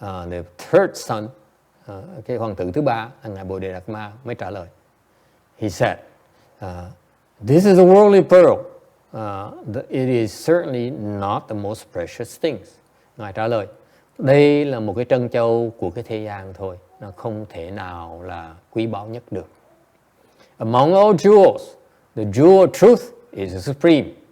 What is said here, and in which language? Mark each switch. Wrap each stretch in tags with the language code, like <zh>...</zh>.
<en>The third son,</en> <vi>cái hoàng tử thứ ba, ngài Bodhidharma mới trả lời.</vi> <en>He said, this is a worldly pearl. It is certainly not the most precious things.</en> <vi>Ngài trả lời, đây là một cái trân châu của cái thế gian thôi, nó không thể nào là quý báu nhất được.</vi> <en>Among all jewels, the jewel of truth is supreme.</en>